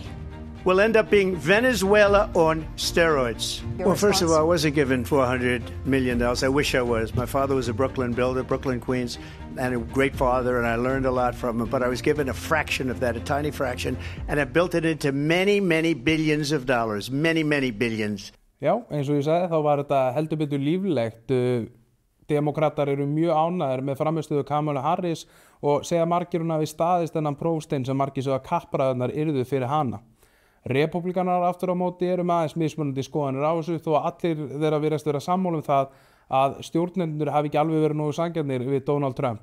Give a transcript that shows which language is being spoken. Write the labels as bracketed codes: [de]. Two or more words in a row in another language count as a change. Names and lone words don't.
[en] Will end up being Venezuela on steroids. Your well, first of response? all, I wasn't given $400 million. I wish I was. My father was a Brooklyn builder, Brooklyn, Queens, and a great father, and I learned a lot from him. But I was given a fraction of that, a tiny fraction, and I built it into many, many billions of dollars. Many, many billions. [is] Já, eins og ég sagði þá var þetta heldur betur líflegt. Demókratar eru mjög ánægðir með frammistöðu Kamala Harris og segja margir hún hafi staðist þennan prófstein sem margir sögðu að kappræðurnar yrðu fyrir hana. Repúblikanar aftur á móti eru með aðeins mismunandi skoðanir á þessu þó að allir þeirra virðast vera sammála það að stjórnendur hafi ekki alveg verið nógu sanngjarnir við Donald Trump.